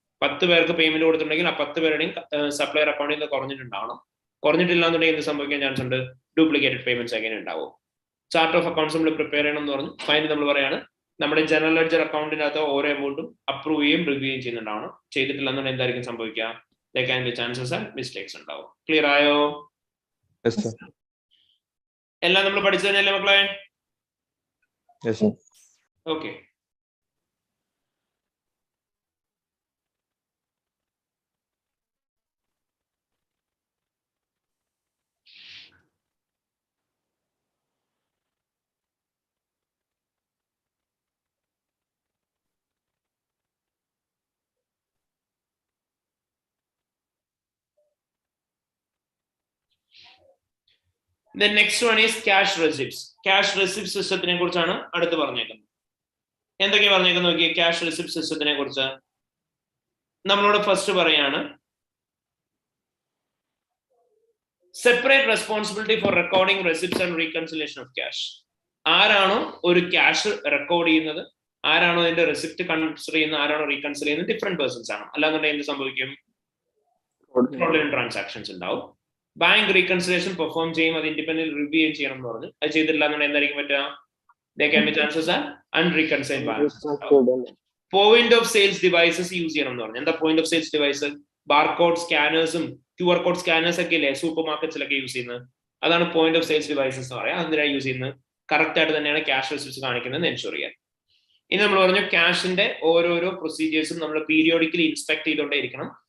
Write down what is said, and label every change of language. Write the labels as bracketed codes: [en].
[ml] 10 പേർക്ക് പേയ്മെന്റ് കൊടുത്തിട്ടുണ്ടെങ്കിൽ ആ 10 പേരുടെയും സപ്ലയർ അക്കൗണ്ടിൽ നിന്ന് കുറഞ്ഞിട്ടുണ്ടാവണം. കുറഞ്ഞിട്ടില്ല എന്നുണ്ടെങ്കിൽ എന്ത് സംഭവിക്കാൻ ചാൻസ് ഉണ്ട്? ഡ്യൂപ്ലിക്കേറ്റഡ് പേയ്മെന്റ്സ് എങ്ങനെ ഉണ്ടാവും? ചാർട്ട് ഓഫ് അക്കൗണ്ട്സ് നമ്മൾ പ്രിപ്പയർ ചെയ്യണം എന്ന് പറഞ്ഞു. ഫൈനൽ നമ്മൾ പറയാണ് നമ്മുടെ ജനറൽ ലെഡ്ജർ അക്കൗണ്ടിനകത്ത് ഓരോ എമൗണ്ടും അപ്രൂവ് ചെയ്യും റിവ്യൂ ചെയ്യുന്നുണ്ടാവണം. ചെയ്തിട്ടില്ല എന്നുണ്ടെങ്കിൽ എന്തായിരിക്കും സംഭവിക്കുക? [en] There can be chances and mistakes ഉണ്ടാവും. [ml] ക്ലിയർ ആയോ? എല്ലാം നമ്മൾ പഠിച്ചു തന്നെയല്ലേ മക്കളെ? Okay. [en] The next one is cash receipts. [ml] Cash receipt സിസ്റ്റത്തിനെ കുറിച്ചാണ് അടുത്ത് പറഞ്ഞേക്കുന്നത്. എന്തൊക്കെയാ പറഞ്ഞേക്കുന്നത് നോക്കിയേ. ക്യാഷ് റെസിപ്റ്റ് സിസ്റ്റത്തിനെ കുറിച്ച് നമ്മളോട് ഫസ്റ്റ് പറയാണ് [en] Separate responsibility for recording receipts and reconciliation of cash. [ml] ആരാണോ ഒരു ക്യാഷ് റെക്കോർഡ് ചെയ്യുന്നത്, ആരാണോ അതിന്റെ റെസിപ്റ്റ് കൺസിഡർ ചെയ്യുന്നത്, ആരാണോ റീകൺസിൽ ചെയ്യുന്നത്, ഡിഫറെന്റ് പേഴ്സൺസ് ആണ്. അല്ലാന്നുണ്ടെങ്കിൽ എന്ത് സംഭവിക്കും? ഫ്രോഡുലന്റ് ട്രാൻസാക്ഷൻസ് ഉണ്ടാവും. ബാങ്ക് റീകൺസിലേഷൻ പെർഫോം ചെയ്യും, അത് ഇൻഡിപെൻഡന്റ് റിവ്യൂ ചെയ്യണം എന്ന് പറഞ്ഞു. അത് ചെയ്തിട്ടില്ല എന്നുണ്ടെങ്കിൽ എന്തായിരിക്കും പറ്റുക? [en] There can be chances are unreconciled balances. [ml] Point of sales devices use ചെയ്യണം എന്ന് പറഞ്ഞു. എന്താ point of sales device? Barcode സ്കാനേഴ്സും QR code scanners ഒക്കെ ഇല്ലേ സൂപ്പർ മാർക്കറ്റ്സിലൊക്കെ യൂസ് ചെയ്യുന്നത്? അതാണ് പോയിന്റ് ഓഫ് സെയിൽസ് ഡിവൈസസ് എന്ന് പറയാം. അതിനാണ് യൂസ് ചെയ്യുന്നത്. കറക്റ്റ് ആയിട്ട് തന്നെയാണ് ക്യാഷ് റെസിപ്റ്റ്സ് കാണിക്കുന്നത് എൻഷുർ ചെയ്യാൻ. ഇനി നമ്മൾ പറഞ്ഞു ക്യാഷിന്റെ ഓരോരോ പ്രൊസീജിയേഴ്സും നമ്മൾ പീരിയോഡിക്കലി ഇൻസ്പെക്ട് ചെയ്തുകൊണ്ടേ ഇരിക്കണം.